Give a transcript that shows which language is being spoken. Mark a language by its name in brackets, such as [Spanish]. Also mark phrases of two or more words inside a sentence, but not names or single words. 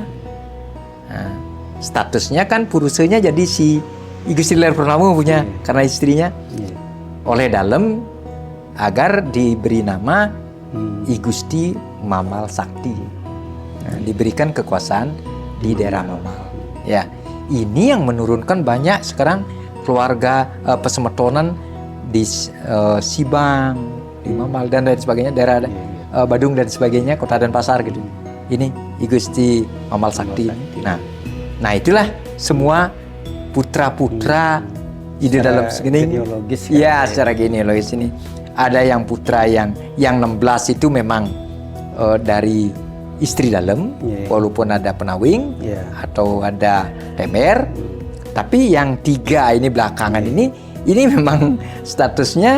[Indonesian] Nah, statusnya kan purusenya jadi si I Gusti Ler Purnomo punya, karena istrinya. Oleh dalam agar diberi nama I Gusti Mamal Sakti. Nah, diberikan kekuasaan di daerah Mamal. Ya, ini yang menurunkan banyak sekarang keluarga pesemetonan di Sibang, di Mamal dan lain sebagainya, daerah Badung dan sebagainya, Kota Denpasar gitu. Ini I Gusti Mamal Sakti. Nah itulah semua putra-putra ide dalam segini. Ya, secara genealogis ini ada yang putra yang 16 itu memang dari istri dalam, walaupun ada penawing atau ada temer, tapi yang 3 ini belakangan ini memang statusnya